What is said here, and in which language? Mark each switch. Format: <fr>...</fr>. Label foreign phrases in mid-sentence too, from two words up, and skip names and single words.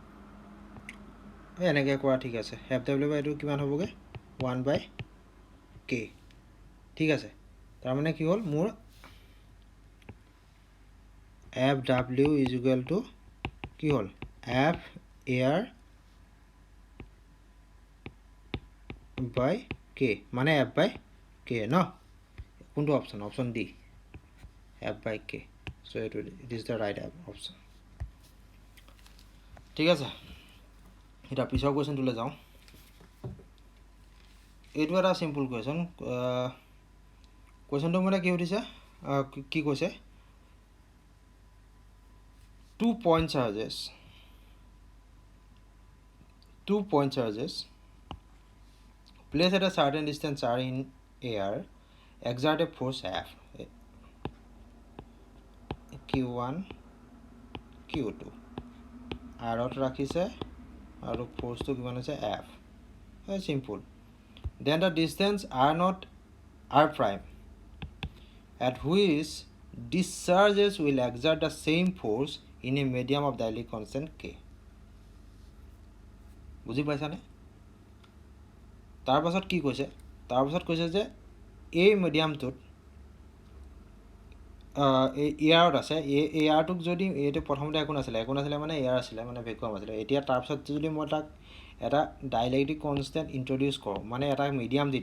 <as>এনেকৈ কৰা ঠিক আছে</as> <en>F W by</en> <as>এইটো কিমান হ'বগৈ 1/k ঠিক আছে তাৰমানে কি হ'ল মোৰ</as> <en>F W is equal to</en> <as>কি হ'ল</as> <en>F air</en> <as>বাই কে মানে</as> <en>F by K</en> <as>ন কোনটো অপশ্যন</as> <en>D F by K</en> <as>চ' এইটো</as> <en>it is the right option</en> <as>ঠিক আছে এতিয়া পিছৰ কুৱেশ্যনটোলৈ যাওঁ এইটো এটা চিম্পুল কুৱেশ্যনটো মানে কি সুধিছে কি কৈছে</as> <en>2 point charges placed at a certain distance r in air exert a force F Q1 Q2</en> <as>আৰত ৰাখিছে আৰু ফ'ৰ্চটো কিমান হৈছে</as> <en>F simple then the distance r not r prime at which discharges will exert the same force in a medium of dielectric constant K</en> <as>বুজি পাইছানে তাৰপাছত কি কৈছে যে এই মিডিয়ামটোত এয়াৰত আছে এয়াৰটোক যদি এইটো প্ৰথমতে একো নাছিলে মানে এয়াৰ আছিলে মানে ভেকুৱাম আছিলে এতিয়া তাৰপিছত যদি মই তাক এটা</as> <en>dielectric constant</en> <as>ইণ্ট্ৰডিউচ কৰোঁ মানে এটা মিডিয়াম দি</as>